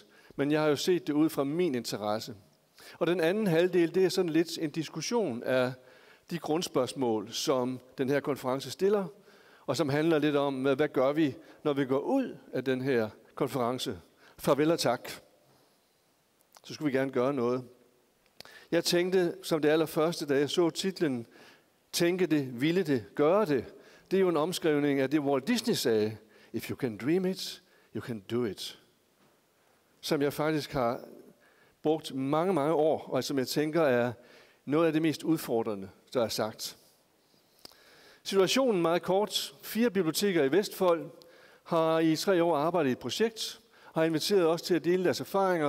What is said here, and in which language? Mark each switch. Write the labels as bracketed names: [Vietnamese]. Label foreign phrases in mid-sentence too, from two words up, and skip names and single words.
[Danish] Men jeg har jo set det ud fra min interesse. Og den anden halvdel, det er sådan lidt en diskussion af de grundspørgsmål, som den her konference stiller, og som handler lidt om, hvad gør vi, når vi går ud af den her konference. Farvel og tak. Så skulle vi gerne gøre noget. Jeg tænkte, som det allerførste, da jeg så titlen, tænke det, ville det, gøre det. Det er jo en omskrivning af det, Walt Disney sagde, [English] if you can dream it, you can do it. [Danish] Som jeg faktisk har brugt mange, mange år, og som jeg tænker er noget af det mest udfordrende, der er sagt. Situationen meget kort. 4 biblioteker i Vestfold har i 3 år arbejdet i et projekt, har inviteret os til at dele deres erfaringer.